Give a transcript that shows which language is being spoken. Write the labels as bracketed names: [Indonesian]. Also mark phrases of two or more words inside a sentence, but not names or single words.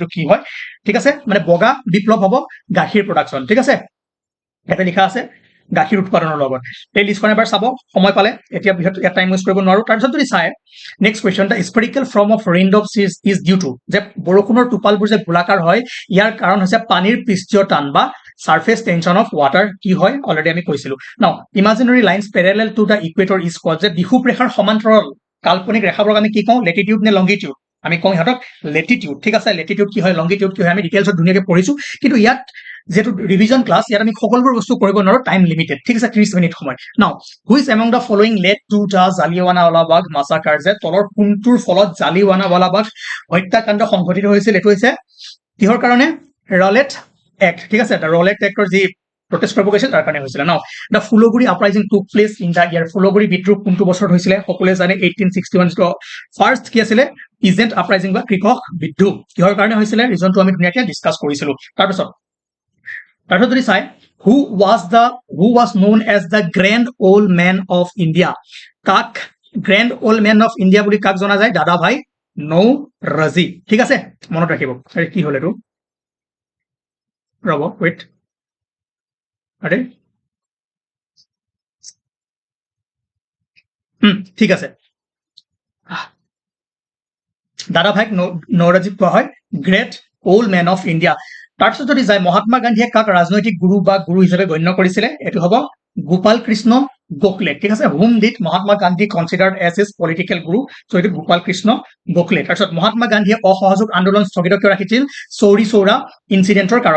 [Assamese] কি হয় ঠিক আছে মানে বগা বিপ্লৱ হ'ব গাখীৰ প্ৰডাকশন ঠিক আছে এটা লিখা আছে গাখীৰ উৎপাদনৰ লগত এই লিষ্টখন এবাৰ চাব সময় পালে এতিয়া এটা [English] time waste [Assamese] কৰিব নোৱাৰো তাৰপিছত যদি চাই [English] next question the spherical form of raindrop is due to [Assamese] যে বৰষুণৰ টোপালবোৰ যে গোলাকাৰ হয় ইয়াৰ কাৰণ হৈছে পানীৰ পৃষ্ঠীয় টান বা [English] surface tension of water [Assamese] কি হয় অলরেডি আমি কৈছিলো [English] now imaginary lines parallel to the equator is called [Assamese] যে বিষুৱ ৰেখাৰ সমান্তৰাল কাল্পনিক ৰেখাবোৰক আমি কি কওঁ লেটিটিউড নে লংগিটিউড আমি কওঁ ইহঁতক লেটিটিউড ঠিক আছে লেটিটিউড কি হয় লংগিটিউড কি হয় আমি ডিটেইলছত ধুনিয়াকৈ পঢ়িছো কিন্তু ইয়াত যেটো [English] revision class [Assamese] ইয়াত আমি সকলোবোৰ বস্তু কৰিব নোৱাৰো [English] time limited [Assamese] ঠিক আছে 30 মিনিট সময় [English] now which among the following led to the Jallianwala Bagh massacre [Assamese] যে তলৰ কোনটোৰ ফলত জালিয়ানৱালাবাগ হত্যাকাণ্ড সংঘটিত হৈছিল এটো হৈছে কিহৰ কাৰণে ৰলেট Act ঠিক আছে এটা ৰলেট এক্টৰ যি প্ৰটেষ্ট কৰিব গৈছিল তাৰ কাৰণে হৈছিল [English] now the Phulguri uprising took place in the year [Assamese] ফুলগুৰি বিদ্ৰোহ কোনটো বছৰত হৈছিল সকলোৱে জানে 1861 ফাৰ্স্ট কি আছিল [English] peasant uprising [Assamese] বা কৃষক বিদ্ৰোহ কিহৰ কাৰণে হৈছিল ৰিজনটো আমি ধুনিয়াকৈ ডিসকাস কৰিছিলো তাৰপিছত যদি চাই [English] who was known as the grand old man of India [Assamese] কাক [English] grand old man of India [Assamese] বুলি কাক জনা যায় দাদা ভাই নওৰোজি ঠিক আছে মনত ৰাখিব আৰু কি হল এটো ৰব ওয়েট আরে ঠিক আছে দাদা ভাইক নওৰোজি কোৱা হয় [English] great old men of India [Assamese] তাৰপিছত যদি যায় মহাত্মা গান্ধীয়ে কাক ৰাজনৈতিক গুৰু বা গুৰু হিচাপে গণ্য কৰিছিলে এটো হ'ব গোপাল কৃষ্ণ গোখলে ঠিক আছে [English] whom did Mahatma Gandhi considered as his political guru [Assamese] সো এটো গোপাল কৃষ্ণ গোখলে তাৰপিছত মহাত্মা গান্ধীয়ে অসহযোগ আন্দোলন স্থগিত কৰি ৰাখিছিল চৌৰি চৌৰা ইনসিডেন্টৰ কাৰণে